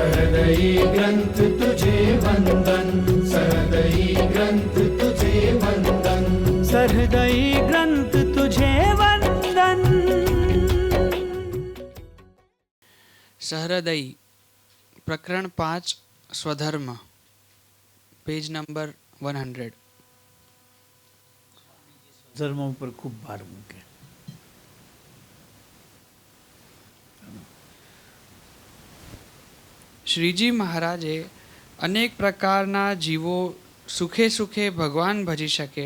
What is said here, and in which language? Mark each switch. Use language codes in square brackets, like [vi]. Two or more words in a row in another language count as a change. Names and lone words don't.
[hi] सहृदयी ग्रंथ तुझे वंदन, सहृदयी ग्रंथ तुझे वंदन, सहृदयी ग्रंथ तुझे वंदन। सहृदयी प्रकरण 5 स्वधर्म पेज नंबर 100। [gu] ધર્મ ઉપર ખૂબ ભાર મૂકે. શ્રીજી મહારાજે અનેક પ્રકારના જીવો સુખે સુખે ભગવાન ભજી શકે.